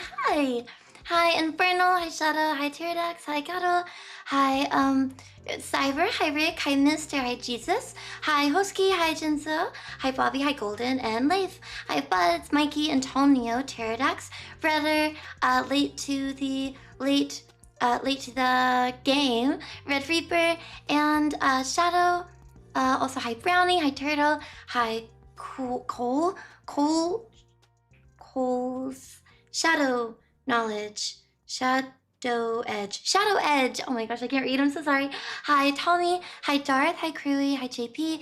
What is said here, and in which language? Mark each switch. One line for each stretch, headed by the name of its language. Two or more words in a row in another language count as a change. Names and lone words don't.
English: Hi. Hi, Infernal. Hi, Shadow. Hi, Tyradex. Hi, Gato. Hi, Cyber. Hi, Rick. Hi, Mister. Hi, Jesus. Hi, Hosky. Hi, Jinzo. Hi, Bobby. Hi, Golden. And Leif. Hi, Buds, Mikey, Antonio, Tyradex. Brother, late to the game. Red Reaper. And, Shadow. Also, hi, Brownie. Hi, Turtle. Hi, Cole's Shadow Knowledge. Shadow Edge. Oh my gosh, I can't read. I'm so sorry. Hi, Tommy. Hi, Darth. Hi, Crewy. Hi, JP.